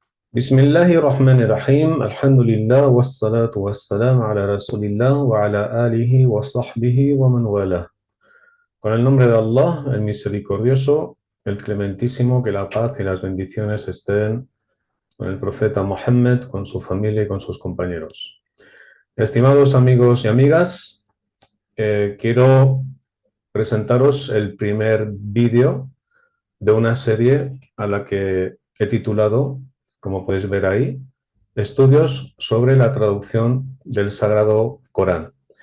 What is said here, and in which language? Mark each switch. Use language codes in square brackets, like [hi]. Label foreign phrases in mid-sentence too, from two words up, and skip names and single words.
[ar] بسم الله الرحمن الرحيم. الحمد لله والصلاة والسلام على رسول الله وعلى آله وصحبه ومن والى. [es] Con el nombre de Allah, el misericordioso, el clementísimo, que la paz y las bendiciones estén con el profeta Muhammad, con su familia y con sus compañeros. Estimados amigos y amigas, quiero presentaros el primer vídeo de una serie a la que he titulado, como podéis ver ahí, Estudios sobre la traducción del Sagrado Corán.